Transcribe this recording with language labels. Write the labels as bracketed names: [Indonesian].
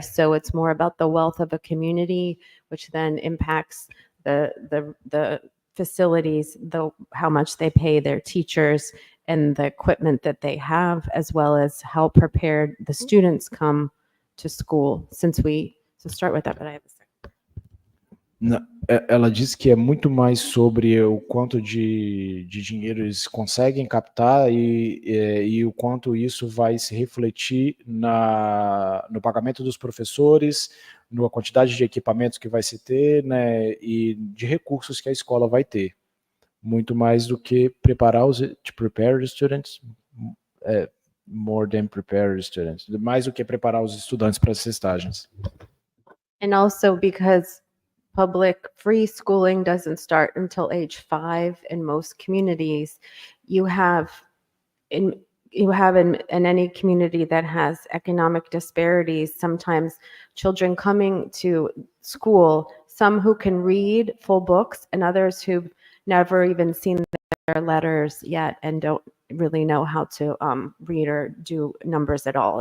[English] So it's more about the wealth of a community, which then impacts the facilities, how much they pay their teachers and the equipment that they have, as well as how prepared the students come to school. So start with that, but I have a second. [Portuguese] Ela diz que é muito mais sobre o quanto de dinheiro eles conseguem captar e o quanto isso vai se refletir no pagamento dos professores, na quantidade de equipamentos que vai se ter, né, e de recursos que a escola vai ter. Muito mais do que [English] prepare the students, more than prepare the students. [Portuguese] Mais do que preparar os estudantes para as testagens. [English] And also because public free schooling doesn't start until age 5 in most communities. You have in any community that has economic disparities, sometimes children coming to school, some who can read full books and others who've never even seen their letters yet and don't really know how to read or do numbers at all.